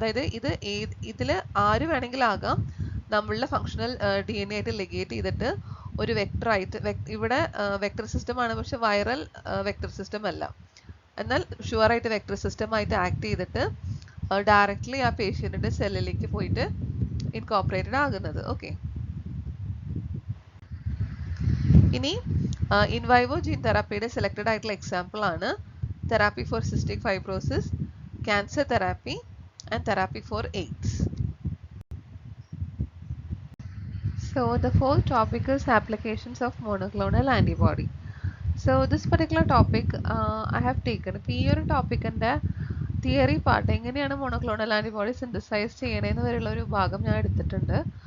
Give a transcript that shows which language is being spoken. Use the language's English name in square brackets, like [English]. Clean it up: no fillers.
[Malayalam] അതായത് ഇതിൽ ആര് വേണമെങ്കിലും ആകാം നമ്മളുടെ ഫങ്ഷണൽ ഡി എൻ എ ആയിട്ട് ലെഗേറ്റ് ചെയ്തിട്ട് ഒരു വെക്ടർ ആയിട്ട്, ഇവിടെ വെക്ടർ സിസ്റ്റം ആണ് പക്ഷെ വൈറൽ വെക്ടർ സിസ്റ്റം അല്ല, എന്നാൽ ഷുവർ ആയിട്ട് വെക്ടർ സിസ്റ്റം ആയിട്ട് ആക്ട് ചെയ്തിട്ട് ഡയറക്റ്റ്ലി ആ പേഷ്യൻറ്റിൻ്റെ സെല്ലിലേക്ക് പോയിട്ട് ഇൻകോപ്പറേറ്റഡ് ആകുന്നത്. ഓക്കെ, ഇനി ഇൻ വൈവോ ജീൻ തെറാപ്പിയുടെ സെലക്റ്റഡ് ആയിട്ടുള്ള എക്സാമ്പിൾ ആണ് [English] Therapy for cystic fibrosis, cancer therapy and therapy for AIDS. So the fourth topic is applications of monoclonal antibody. So this particular topic I have taken. [Malayalam] ഇപ്പോൾ ഈ ഒരു ടോപ്പിക്കിൻ്റെ theory part എങ്ങനെയാണ് monoclonal antibody synthesise ചെയ്യണമെന്ന് വരെയുള്ള ഒരു ഭാഗം ഞാൻ എടുത്തിട്ടുണ്ട്.